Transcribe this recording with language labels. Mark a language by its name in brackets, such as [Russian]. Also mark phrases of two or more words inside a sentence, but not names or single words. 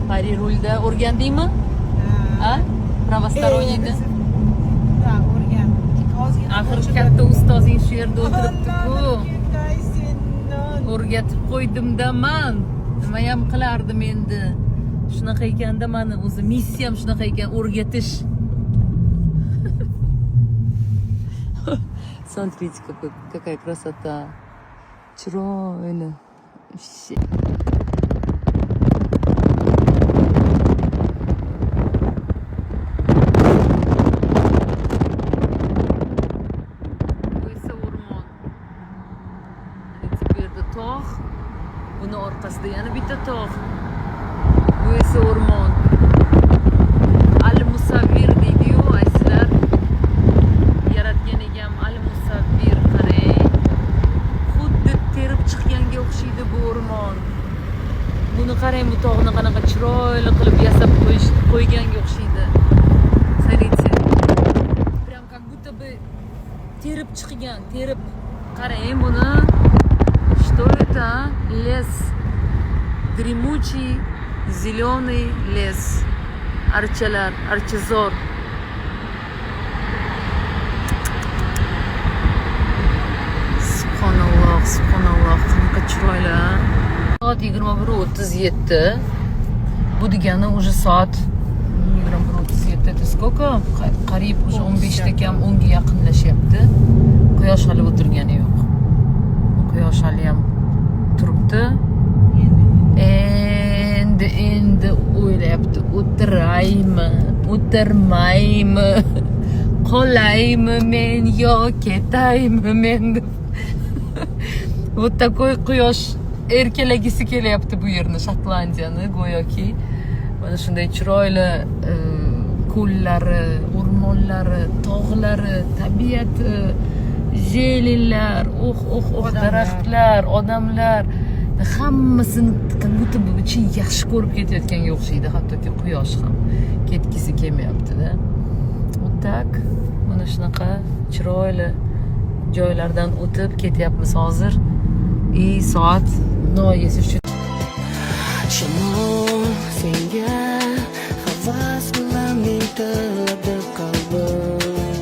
[Uzbek] rulda o'rgandingmi? Ha? Pravostoroniyni. Ha, o'rgandik. Ozgina Axir katta ustozing shu yerda o'tiribdi-ku. O'rgatib qo'ydim-da man. Nima ham qilardim endi? Shunaqa ekanda meni o'zi missiyam shunaqa ekan, o'rgatish. [Russian] Смотрите, какая красота. [Uzbek] Chiroyli. Tog', buni orqasida yana bitta tog'. Bu esa o'rmon. Al-Musavvir deydi-yu, aysizlar. Yaratgan egam Al-Musavvir, qarang. Xuddi terib chiqqanga o'xshaydi bu o'rmon. Buni qarang, bu tog'ni qanaqa chiroyli qilib yasab qo'yganga o'xshaydi. [Russian] Смотрите. Прям как будто бы [Uzbek] terib chiqqan, terib. Qarang buni. [Russian] Что это? Лес. Дремучий зеленый лес. [Uzbek] Archalar, archazor. Subhanalloh, subhanalloh. Qanaqa chiroyli. Soat 21:37. Bu degani уже soat 21:37. [Russian] Это сколько? [Uzbek] Qariyb уже 15 kam 10 ga yaqinlashyapti. Quyosh hali o'tirgani yo'q. Quyosh hali ham turibdi. Endi o'ylayapti, o'tiraymi, o'tirmaymi, qolaymi men yo ketaymi men deb. [Russian] Вот такой [Uzbek] quyosh erkalagisi kelyapti bu yerni, Shotlandiyani go'yoki. Mana shunday chiroyli ko'llari, o'rmonlari, tog'lari, tabiati, zelinlar, daraxtlar, odamlar, hammasini [Russian] как будто бы очень [Uzbek] yaxshi ko'rib ketayotganga o'xshaydi, hattoki quyosh ham ketgisi kelmayapti-da. [Russian] Вот так, [Uzbek] mana shunaqa chiroyli joylardan o'tib ketyapmiz hozir. Soat noyesi shu. Shamol senga havas bilan intiladi qalbim.